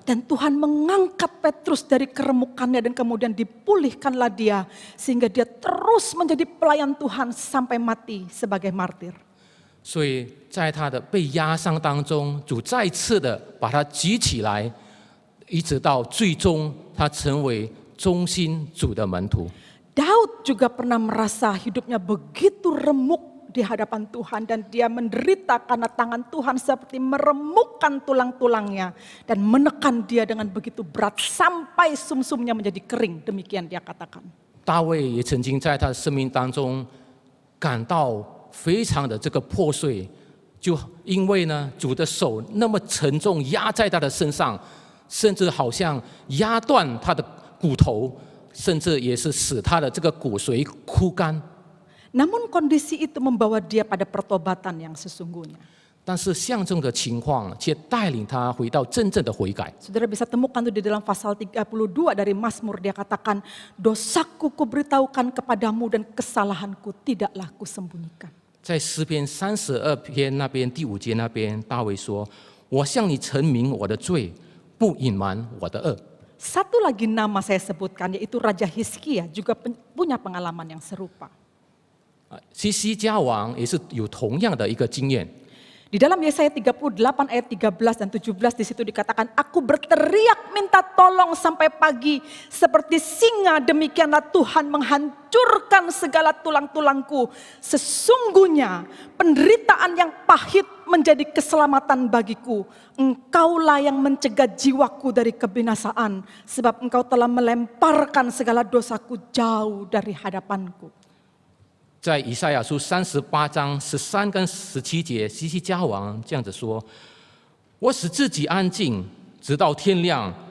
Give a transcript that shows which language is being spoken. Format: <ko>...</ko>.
<id>Dan Tuhan mengangkat Petrus dari keremukannya dan kemudian dipulihkanlah dia sehingga dia terus menjadi pelayan Tuhan sampai mati sebagai martir.</id> <zh>所以在他的被压伤当中，主再次的把他举起来，一直到最终他成为忠心主的门徒。</zh> <id>Daud juga pernah merasa hidupnya begitu remuk di hadapan Tuhan dan dia menderita karena tangan Tuhan seperti meremukkan tulang-tulangnya dan menekan dia dengan begitu berat sampai sumsumnya menjadi kering, demikian dia katakan.</id> <zh>大卫也曾经在他的生命当中感到非常的这个破碎，就因为呢，主的手那么沉重压在他的身上，甚至好像压断他的骨头，甚至也是使他的这个骨髓枯干。</zh> <id>Namun kondisi itu membawa dia pada pertobatan yang sesungguhnya.</id> <zh>但是像这种的情况，却带领他回到真正的悔改。</zh> <id>Saudara bisa temukan tuh di dalam pasal 32 dari Mazmur, dia katakan, dosaku kuberitahukan kepadamu dan kesalahanku tidaklah kusembunyikan.</id> <zh>在诗篇32篇那边第5节那边，大卫说：“我向你陈明我的罪，不隐瞒我的恶。”</zh> <id>Satu lagi nama saya sebutkan yaitu Raja Hizkia juga punya pengalaman yang serupa.</id> <zh>西西家王也是有同样的一个经验。</zh> <id>Di dalam Yesaya 38 ayat 13 dan 17 di situ dikatakan, aku berteriak minta tolong sampai pagi, seperti singa demikianlah Tuhan menghancurkan segala tulang-tulangku. Sesungguhnya penderitaan yang pahit menjadi keselamatan bagiku. Engkaulah yang mencegah jiwaku dari kebinasaan, sebab engkau telah melemparkan segala dosaku jauh dari hadapanku.</id> <zh>在以赛亚书38章13跟17节，西西家王这样子说：“我使自己安静，直到天亮。</zh>